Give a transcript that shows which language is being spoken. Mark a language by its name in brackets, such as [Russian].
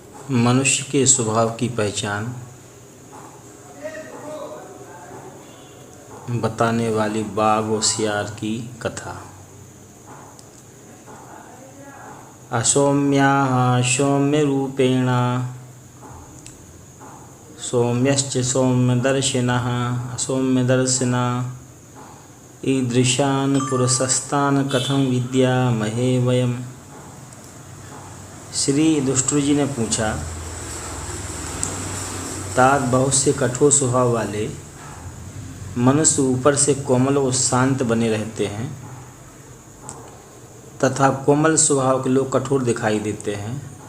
[Hindi] मनुष्य के स्वभाव की पहचान बताने वाली बाघ और सियार की कथा। [Sanskrit] असौम्याः सौम्यरूपेण सौम्यश्च सौम्यदर्शिनः असौम्यदर्शिना ईदृशान् पुरुषस्तान् कथं विद्यामहे वयम्। [Hindi] श्री युधिष्ठिर जी ने पूछा, तात बहुत से कठोर स्वभाव वाले मनुष्य ऊपर से कोमल और शांत बने रहते हैं तथा कोमल स्वभाव के लोग कठोर दिखाई देते हैं।